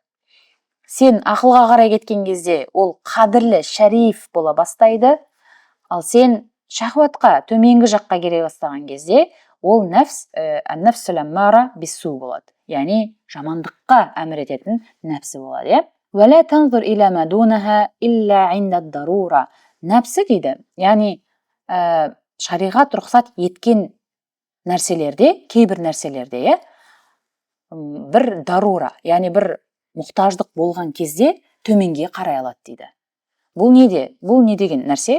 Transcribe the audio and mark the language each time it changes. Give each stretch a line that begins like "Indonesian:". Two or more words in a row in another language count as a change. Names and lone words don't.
Kazakh: Сен ақылға қарай кеткен кезде ол қадірлі, шариф бола бастайды, ал сен шахуатқа, төменгі жаққа келе бастаған кезде ол
Arabic: النفس الأمارة بالسوء
Kazakh: болады. Яғни жамандыққа әмір ететін нәпсі болады.
Arabic: ولا تنظر إلى ما دونها إلا عند الضرورة.
Kazakh: Нәпсі дейді, яғни шариғат рұқсат еткен нәрселерде, кейбір нәрселерде, бір дарура, яғни бір мұқтаждық болған кезде төменге қарай алады дейді. Бұл не деген нәрсе?